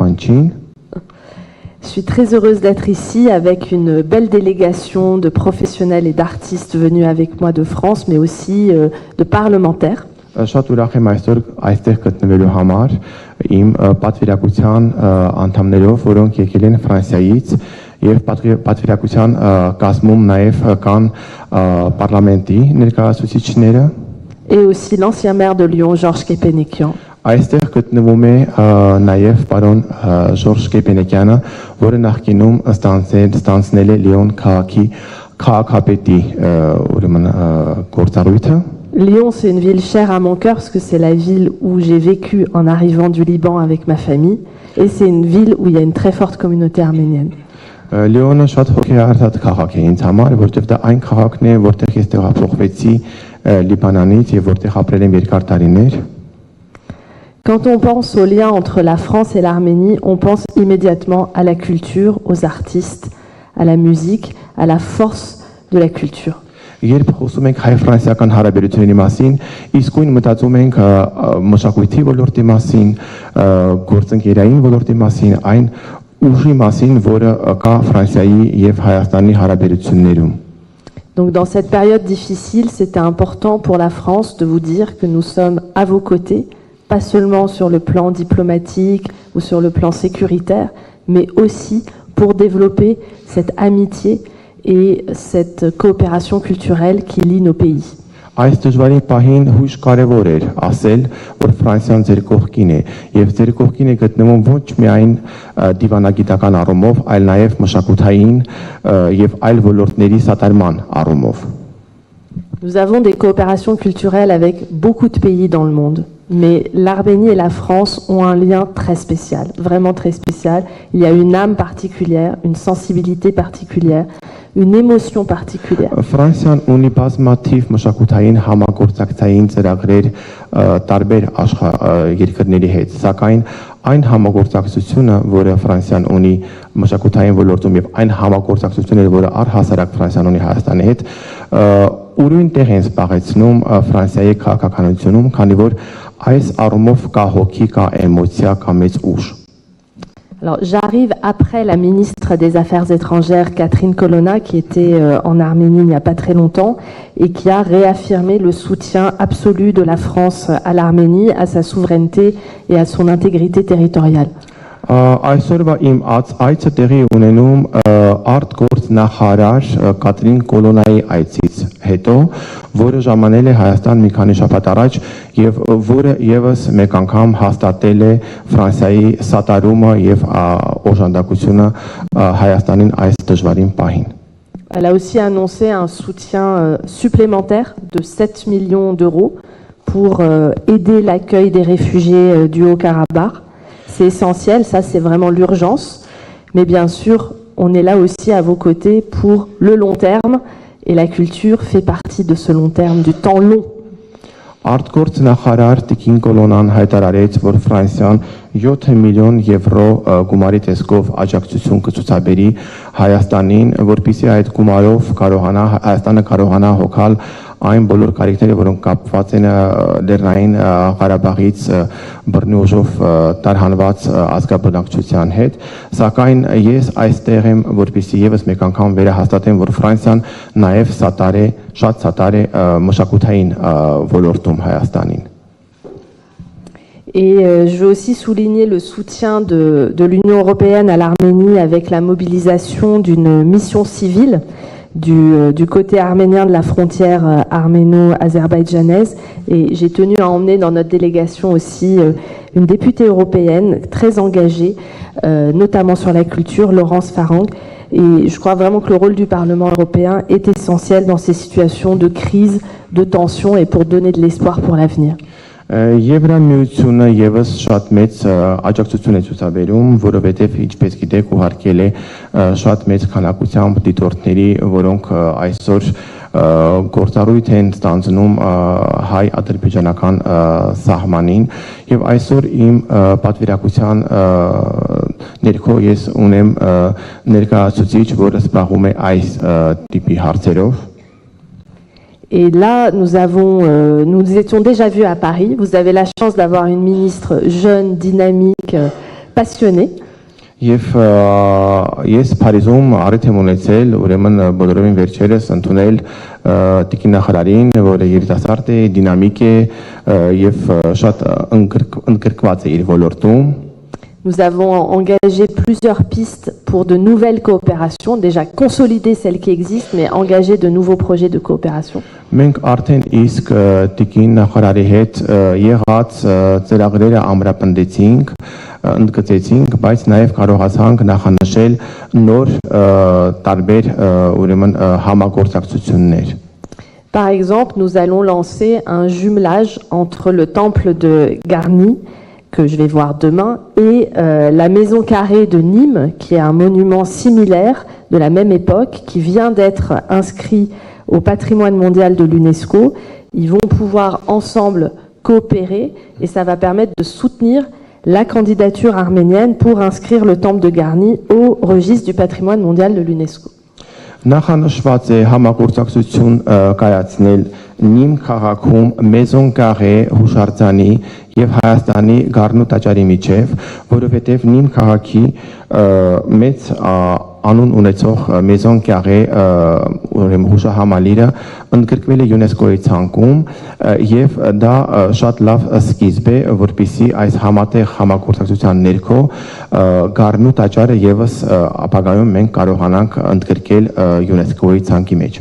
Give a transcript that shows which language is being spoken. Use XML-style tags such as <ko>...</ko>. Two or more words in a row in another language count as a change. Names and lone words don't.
<hy>առաջին։</hy> <fr>Je suis très heureuse d'être ici avec une belle délégation de professionnels et d'artistes venus avec moi de France, mais aussi de parlementaires.</fr> <hy>Շատ ուրախ եմ այսօր այստեղ գտնվելու համար իմ պատվիրակության անդամներով, որոնք եկել են Ֆրանսիայից եւ պատվիրակության կազմում նաեւ կան պարլամենտի ներկայացուցիչները</hy> <fr>et aussi l'ancien maire de Lyon, Georges Kepenekian.</fr> <hy>Այստեղ գտնվում է նաև պարոն Ժորժ Կեպենեկյանը, որը նախկինում ստանձնել է Լիոն քաղաքի քաղաքապետի ուրեմն գործառույթը։</hy> <fr>Lyon, c'est une ville chère à mon cœur parce que c'est la ville où j'ai vécu en arrivant du Liban avec ma famille et c'est une ville où il y a une très forte communauté arménienne.</fr> <hy>Լիոնը շատ հոգեհարդատ քաղաք է ինձ համար, որովհետև դա այն քաղաքն է, որտեղ ես տեղափոխվեցի Լիբանանից եւ որտեղ ապրել եմ երկար տարիներ։</hy> <fr>Quand on pense au lien entre la France et l'Arménie, on pense immédiatement à la culture, aux artistes, à la musique, à la force de la culture.</fr> <hy>Երբ խոսում ենք հայ-ֆրանսիական հարաբերությունների մասին, իսկույն մտածում ենք մշակույթի ոլորտի մասին, գործընկերային ոլորտի մասին, այն ուժի մասին, որը կա Ֆրանսիայի եւ Հայաստանի հարաբերություններում։</hy> <fr>Donc dans cette période difficile, c'était important pour la France de vous dire que nous sommes à vos côtés, pas seulement sur le plan diplomatique ou sur le plan sécuritaire, mais aussi pour développer cette amitié et cette coopération culturelle qui lie nos pays.</fr> <hy>Այս դժվարին պահին հույժ կարևոր էր ասել, որ Ֆրանսիան ձեր կողքին է, եւ ձեր կողքին է գտնվում ոչ միայն դիվանագիտական առումով, այլ նաեւ մշակութային եւ այլ ոլորտների սատարման առումով։</hy> <fr>Nous avons des coopérations culturelles avec beaucoup de pays dans le monde, mais l'Arménie et la France ont un lien très spécial, vraiment très spécial. Il y a une âme particulière, une sensibilité particulière, une émotion particulière.</fr> <hy>Ֆրանսիան ունի բազմաթիվ մշակութային համագործակցային ծրագրեր տարբեր երկրների հետ, սակայն այն համագործակցությունը, որը Ֆրանսիան ունի մշակութային ոլորտում եւ այն համագործակցությունները, որը առհասարակ Ֆրանսիան ունի Հայաստանի հետ, ուրույն տեղ են զբաղեցնում Ֆրանսիայի քաղաքականությունում, քանի որ այս առումով կա հոգի, կա էմոցիա, կա մեծ ուժ։</hy> <fr>Alors, j'arrive après la ministre des Affaires étrangères, Catherine Colonna, qui était en Arménie il n'y a pas très longtemps et qui a réaffirmé le soutien absolu de la France à l'Arménie, à sa souveraineté et à son intégrité territoriale.</fr> <hy>Այսօրվա իմ այցը տեղի ունենում արտգործնախարար Կատրին Կոլոնայի այցից հետո, որը ժամանել է Հայաստան մի քանի շաբաթ առաջ եւ որը եւս մեկ անգամ հաստատել է Ֆրանսիայի սատարումը եւ օժանդակությունը Հայաստանին այս դժվարին պահին։</hy> <fr>Elle a aussi annoncé un soutien supplémentaire de 7 millions d'euros pour aider l'accueil des réfugiés du Haut-Karabakh. C'est essentiel, ça c'est vraiment l'urgence. Mais bien sûr, on est là aussi à vos côtés pour le long terme. Et la culture fait partie de ce long terme, du temps long.</fr> <hy>Արտգործնախարար Տիկին Կոլոնան հայտարարեց, որ Ֆրանսիան 7 միլիոն եվրո գումարի տեսքով աջակցություն կցուցաբերի Հայաստանին, որպեսզի այդ գումարով Հայաստանը կարողանա հոգալ այն բոլոր կարիքները, որոնք կապված են Լեռնային Ղարաբաղից բռնի ուժով տարհանված ազգաբնակչության հետ, սակայն ես այստեղ եմ, որպեսզի եւս մեկ անգամ վերահաստատեմ, որ Ֆրանսիան նաեւ շատ սատար է մշակութային ոլորտում Հայաստանին։</hy> <fr>Et je veux aussi souligner le soutien de l'Union européenne à l'Arménie avec la mobilisation d'une mission civile du côté arménien de la frontière arméno-azerbaïdjanaise. Et j'ai tenu à emmener dans notre délégation aussi une députée européenne très engagée, notamment sur la culture, Laurence Farang. Et je crois vraiment que le rôle du Parlement européen est essentiel dans ces situations de crise, de tension et pour donner de l'espoir pour l'avenir.</fr> <hy>Եվրամիությունը եւս շատ մեծ աջակցություն է ցուցաբերում, որովհետեւ ինչպես գիտեք, ուղարկել է շատ մեծ քանակությամբ դիտորդների, որոնք այսօր գործառույթ են ստանձնում հայ-ադրբեջանական սահմանին եւ այսօր իմ պատվիրակության ներքո ես ունեմ ներկայացուցիչ, որը զբաղվում է այս տիպի հարցերով։</hy> <fr>Et là, nous étions déjà vus à Paris. Vous avez la chance d'avoir une ministre jeune, dynamique, passionnée.</fr> <hy>Եվ ես Փարիզում առիթ եմ ունեցել, ուրեմն բոլորովին վերջերս ընդունել տիկին նախարարին, որը երիտասարդ է, դինամիկ է եւ շատ ընդգրկված է իր ոլորտում։</hy> <fr>Nous avons engagé plusieurs pistes pour de nouvelles coopérations, déjà consolider celles qui existent, mais engager de nouveaux projets de coopération.</fr> <hy>Մենք արդեն իսկ տիկին նախարարի հետ եղած ծրագրերը ամրապնդեցինք, ընդգծեցինք, բայց նաև կարողացանք նախանշել նոր տարբեր ուրեմն համագործակցություններ։</hy> <fr>Par exemple, nous allons lancer un jumelage entre le temple de Garni, que je vais voir demain, et la maison carrée de Nîmes, qui est un monument similaire de la même époque, qui vient d'être inscrit au patrimoine mondial de l'UNESCO. Ils vont pouvoir ensemble coopérer et ça va permettre de soutenir la candidature arménienne pour inscrire le temple de Garni au registre du patrimoine mondial de l'UNESCO.</fr> <hy>Նախանշված է համագործակցություն կայացնել Նիմ քաղաքում Maison Carrée հուշարձանի եւ Հայաստանի Գառնու տաճարի միջև, որովհետեւ Նիմ քաղաքի մեծ անուն ունեցող Maison Carrée ուրեմն հուշահամալիրը ընդգրկվել է ՅՈՒՆԵՍԿՕ-ի ցանկում եւ դա շատ լավ սկիզբ է, որպեսզի այս համատեղ համագործակցության ներքո Գառնու տաճարը եւս ապագայում մենք կարողանանք ընդգրկել ՅՈՒՆԵՍԿՕ-ի ցանկի մեջ։</hy>